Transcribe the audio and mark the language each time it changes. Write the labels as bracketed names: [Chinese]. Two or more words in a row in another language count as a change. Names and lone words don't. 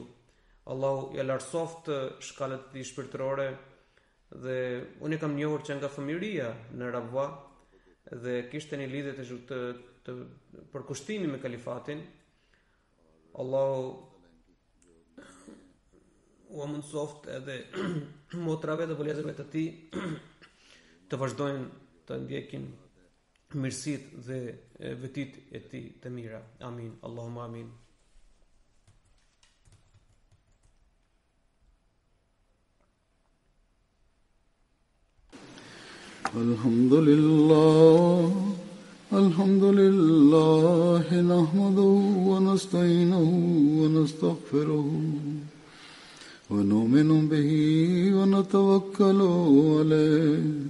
[Albanian] Allahu ja lartësoft shkallët e tij shpirtërore dhe unë kam njohur që nga fëmijëria në Rabwa dhe kishte një lidhje të përkushtimi me kalifatin. Allahu u mundsoft edhe motrave dhe vëllezërve të tij të vazhdojnë të ndjekin mirësitë dhe vetitë e tij të mira. Amin. [Arabic] اللهم آمين. الحمد لله نحمده ونستعينه ونستغفره ونؤمن به ونتوكل عليه